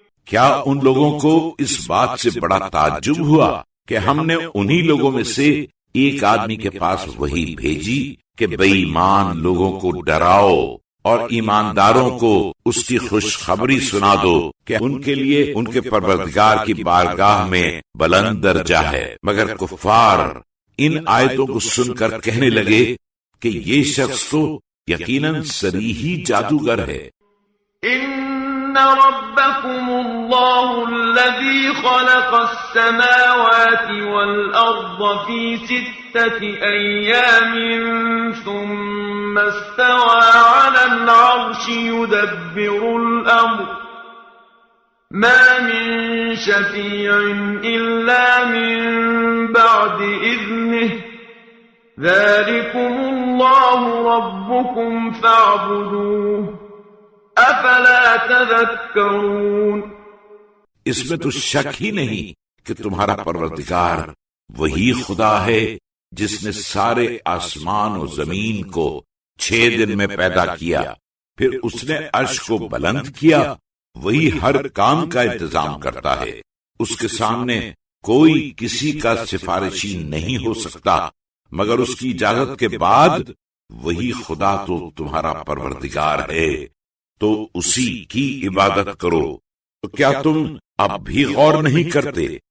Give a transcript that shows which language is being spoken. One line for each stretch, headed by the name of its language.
Urdu: کیا ان لوگوں کو اس بات سے بڑا تعجب ہوا کہ ہم نے انہی لوگوں میں سے ایک آدمی کے پاس وحی بھیجی کہ بے ایمان لوگوں کو ڈراؤ اور ایمانداروں کو اس کی خوشخبری سنا دو کہ ان کے لیے ان کے پروردگار کی بارگاہ میں بلند درجہ ہے۔ مگر کفار ان آیتوں کو سن کر کہنے لگے کہ یہ شخص تو یقیناً صریحی جادوگر ہے۔
Arabic: ان ربکم اللہ الذی خلق السماوات والارض فی 6 ایام ثم استوى على العرش يدبر الامر ما من شفيع إلا من بعد إذنه ذلكم الله ربكم فاعبدوه أفلا تذكرون۔
Urdu: اس میں تو شک ہی نہیں کہ تمہارا پروردگار وہی خدا ہے جس نے سارے آسمان و زمین کو 6 دن میں پیدا کیا، پھر اس نے عرش کو بلند کیا۔ وہی ہر کام کا انتظام کرتا ہے، اس کے سامنے کوئی کسی کا سفارشی نہیں ہو سکتا مگر اس کی اجازت کے بعد۔ وہی خدا تو تمہارا پروردگار ہے، تو اسی کی عبادت کرو۔ تو کیا تم اب بھی غور نہیں کرتے؟